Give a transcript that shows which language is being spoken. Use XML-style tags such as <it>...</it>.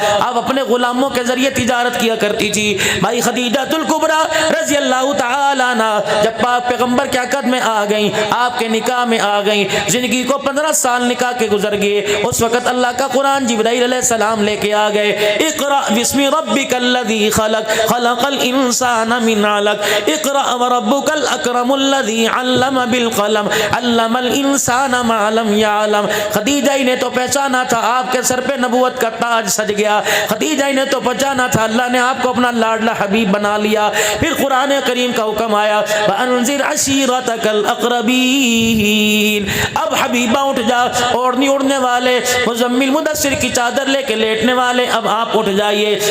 <ur>آپ اپنے غلاموں کے ذریعے تجارت کیا کرتی تھی. بھائی خدیجۃ الکبریٰ رضی اللہ تعالی عنہ جب پاک پیغمبر کے عقد میں آ گئیں, آپ کے نکاح میں آ گئیں, زندگی کو 15 سال نکاح کے گزر گئے. اس وقت اللہ کا قرآن جبرائیل علیہ السلام لے کے آ گئے.</ur> <ar>اقرأ بسم ربک الذی خلق خلق الانسان من علق اقرأ وربک الاکرم الذی علم بالقلم علم الانسان ما لم يعلم.</ar> <ur>خدیجہ ہی نے تو پہچانا تھا آپ کے سر پہ نبوت کا تاج سج گیا. خدیجہ ہی نے تو پہچانا تھا اللہ نے آپ کو اپنا لاڈلا حبیب بنا لیا. پھر قرآن کریم کا حکم آیا</ur> <ar>وانذر عشیرتک الاقربین.</ar> <ur>اب حبیبہ اٹھ جا, اوڑھنی اڑنے والے, مزمل مدثر کی چادر لے کے لیٹنے والے, اب آپ اٹھ جائیے.</ur>